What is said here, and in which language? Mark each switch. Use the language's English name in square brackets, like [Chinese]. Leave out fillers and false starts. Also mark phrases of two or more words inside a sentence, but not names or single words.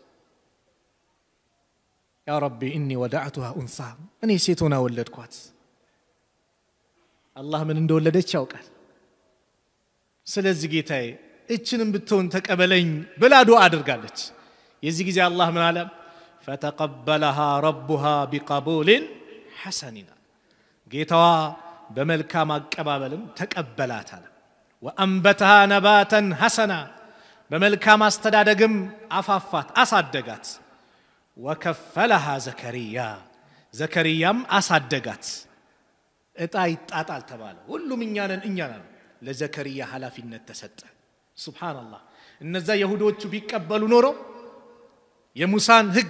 [Arabic] يا رب إني وضعتها أنثى [Amharic] እኔ ሴት ሆና ወለድኳት አላህ ምን እንደወለደች ያውቃል ስለዚህ ጌታዬ እችንም ብትሆን ተቀበለኝ ብላ ዱዓ አድርጋለች የዚህ ጊዜ አላህ ምን አለ [Arabic] فتقبلها ربها بقبول حسن [Amharic] ጌታዋ በመልካም አቀባበልም ተቀበላት አለ [Arabic] وانبتها نباتا حسنا [Amharic] በመልካም አስተዳደግም አፋፋት አሳደጋት وكفلها ዘከርያም አሳደጋት እጣ ይጣጣል ተባለ ሁሉም እኛ ነን ለዘከርያ ሐላፊነት ተሰጠ ሱብሃንአላህ እነዛ ይሁዶቹ ቢቀበሉ ኖሮ የሙሳን ህግ